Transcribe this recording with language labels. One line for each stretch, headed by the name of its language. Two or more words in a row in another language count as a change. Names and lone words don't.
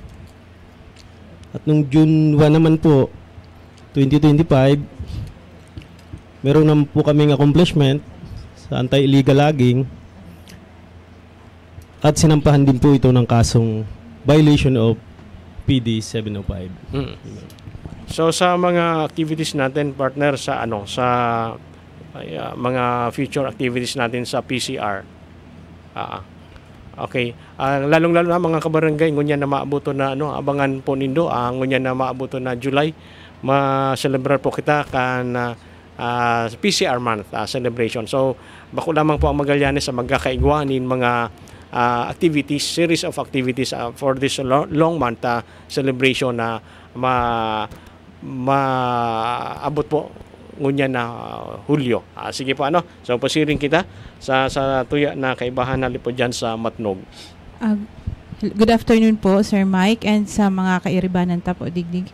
Filipino: At nung June 1 naman po, 2025, meron naman po kaming accomplishment sa anti-illegal logging at sinampahan din po ito ng kasong
English: violation of PD 705.
Filipino: So sa mga activities natin partner sa mga future activities natin sa PCR.
English: Okay.
Bikol: Lalong-lalo na mga kabarangay ngunya na maabuto na abangan po nindo ngunya na maabuto na July ma-celebrar po kita kan
English: PCR month celebration.
Bikol: So bako lamang po ang Magallanes sa magkakaigwanin mga activities,
English: series of activities for this long month celebration
Bikol: na maabot po ngunya na Hulyo. Sige po So pasiring kita sa tuya na kaibahan na po dyan sa Matnog.
English: Good afternoon
Bikol: po Sir Mike and sa mga kairibanan tapo digdig.